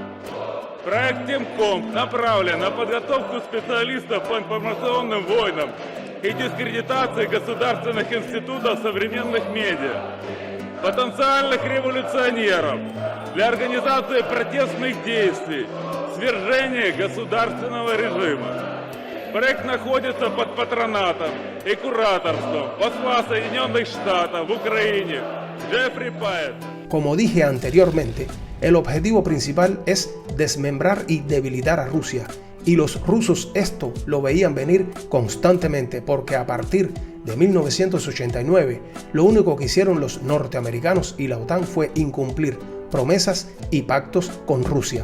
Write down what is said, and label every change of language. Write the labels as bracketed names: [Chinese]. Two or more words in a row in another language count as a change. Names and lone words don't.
[Russian] Проект Техкомп направлен на подготовку специалистов по информационным войнам и дискредитации государственных институтов современных медиа, потенциальных революционеров для организации протестных действий, свержения государственного режима. Проект находится под патронатом и кураторством посла Соединенных Штатов в Украине Джеффри Пайет. [Spanish] Como dije anteriormente, el objetivo principal es desmembrar y debilitar a Rusia, y los rusos esto lo veían venir constantemente, porque a partir de 1989 lo único que hicieron los norteamericanos y la OTAN fue incumplir promesas y pactos con Rusia.